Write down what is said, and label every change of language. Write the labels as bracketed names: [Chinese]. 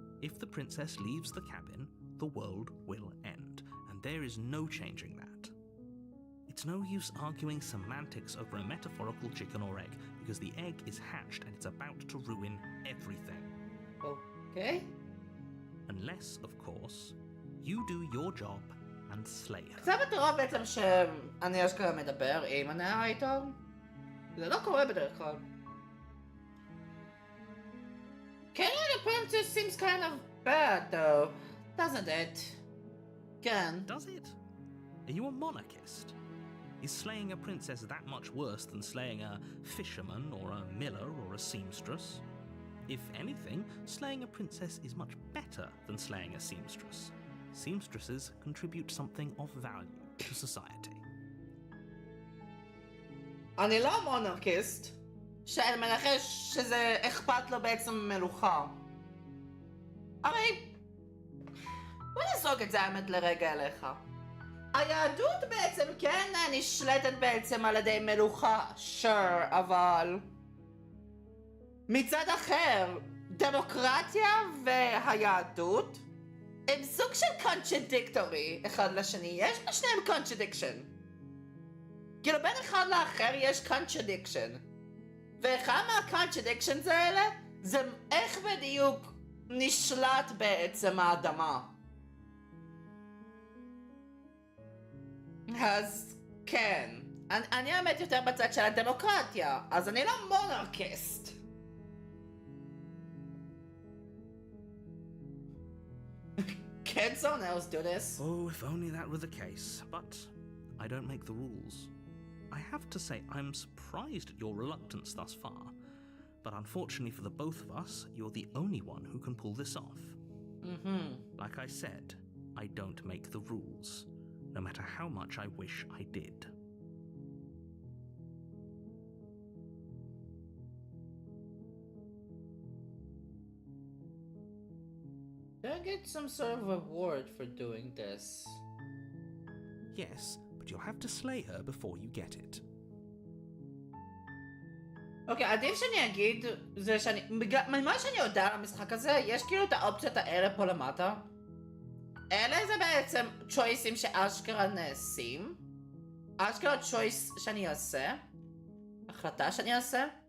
[English] If the princess leaves the cabin, the world will end, and there is no changing that. It's no use arguing semantics over a metaphorical chicken or egg, because the egg is hatched and it's about to ruin everything. Okay. Unless, of course, you do your job and slay her. [Hebrew] זה מטורף בעצם שאני אשכרה מדבר עם הנרייטור. זה לא קורה בדרך כלל. [English] Killing the princess seems kind of bad though, doesn't it? [Hebrew] Ken. [English] Does it? Are you a monarchist? Is slaying a princess that much worse than slaying a fisherman or a miller or a seamstress? If anything, slaying a princess is much better than slaying a seamstress. Seamstresses contribute something of value to society. [Hebrew] אני לא מונרקיסט, שאני מנחש שזה אכפת לו בעצם מלוכה. הרי, בוא נזרוק את זה האמת לרגע אליך. היהדות בעצם כן נשלטת בעצם על ידי מלוכה, sure, אבל מצד אחר, דמוקרטיה והיהדות הם סוג של contradictory אחד לשני, יש לשניהם contradiction. כאילו בין אחד לאחר יש contradiction. ואחד מה-contradictions האלה זה איך בדיוק נשלט בעצם האדמה. אז כן, אני האמת יותר בצד של הדמוקרטיה, אז אני לא מונרקיסט. [English] Can someone else do this? Oh, if only that were the case. But I don't make the rules. I have to say, I'm surprised at your reluctance thus far. But unfortunately for the both of us, you're the only one who can pull this off. Like I said, I don't make the rules. no matter how much I wish I did. Do I get some sort of reward for doing this? Yes, but you'll have to slay her before you get it. [Hebrew] אוקיי, עדיף שאני אגיד זה שאני, ממה שאני יודע על המשחק הזה, יש כאילו את האופציות האלה פה למטה. אלה זה בעצם צ'ויסים שאשכרה נעשים. אשכרה צ'ויס שאני אעשה. החלטה שאני אעשה.